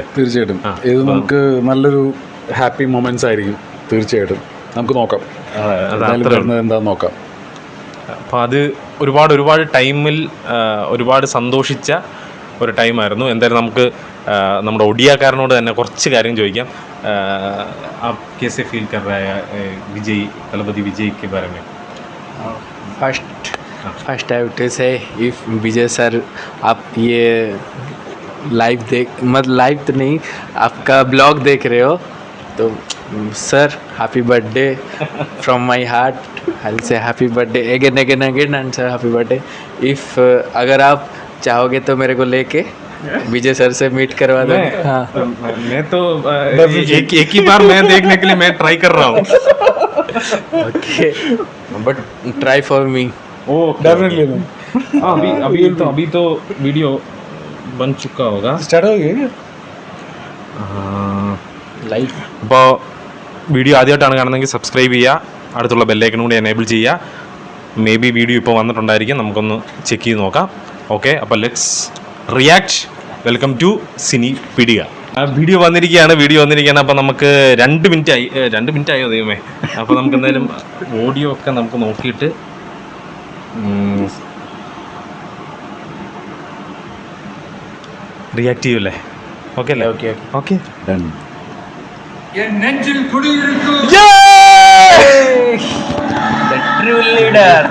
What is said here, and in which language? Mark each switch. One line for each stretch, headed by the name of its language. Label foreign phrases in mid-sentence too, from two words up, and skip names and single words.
Malayalam: തീർച്ചയായിട്ടും ഇത് നമുക്ക് നല്ലൊരു
English: happy moments
Malayalam: ആയിരിക്കും. തീർച്ചയായിട്ടും നമുക്ക് നോക്കാം, എന്താണെന്ന് നോക്കാം. അപ്പോൾ അത് ഒരുപാട് ടൈമിൽ ഒരുപാട് സന്തോഷിച്ച ഒരു ടൈമായിരുന്നു. എന്തായാലും നമുക്ക് നമ്മുടെ ഒഡിയാക്കാരനോട് തന്നെ കുറച്ച് കാര്യം ചോദിക്കാം.
Hindi: आप कैसे फील कर रहा है विजय, तलपति विजय के बारे में?
English: First I would say if Vijay sir
Hindi: आप ये लाइव तो नहीं, आपका ब्लॉग देख रहे हो तो
English: sir happy birthday from my heart. I'll say happy birthday again and sir happy birthday.
Hindi: If अगर आप चाहोगे तो मेरे को लेके विजय सर से मीट करवा दो. हाँ, मैं तो एक ही बार मैं देखने के लिए मैं ट्राई कर रहा हूँ.
English: okay, but try for me. Definitely.
Hindi: अभी तो वीडियो बन चुका होगा. स्टार्ट हो गया लाइव.
Malayalam: അപ്പോൾ വീഡിയോ ആദ്യമായിട്ടാണ് കാണുന്നതെങ്കിൽ സബ്സ്ക്രൈബ് ചെയ്യുക, അടുത്തുള്ള ബെല്ലൈക്കൺ കൂടി എനേബിൾ ചെയ്യുക. മേ ബി വീഡിയോ ഇപ്പോൾ വന്നിട്ടുണ്ടായിരിക്കും, നമുക്കൊന്ന് ചെക്ക് ചെയ്ത് നോക്കാം.
English: Okay, അപ്പോൾ let's react. Welcome to സിനി പീഡിക.
Malayalam: വീഡിയോ വന്നിരിക്കുകയാണ്. അപ്പോൾ നമുക്ക് 2 മിനിറ്റ് ആയോ ദൈവമേ. അപ്പോൾ നമുക്ക് എന്തായാലും ഓഡിയോ ഒക്കെ നമുക്ക് നോക്കിയിട്ട് റിയാക്ട് ചെയ്യുമല്ലേ? ഓക്കെ അല്ലേ? ഓക്കെ ഡൺ.
English: The true leader.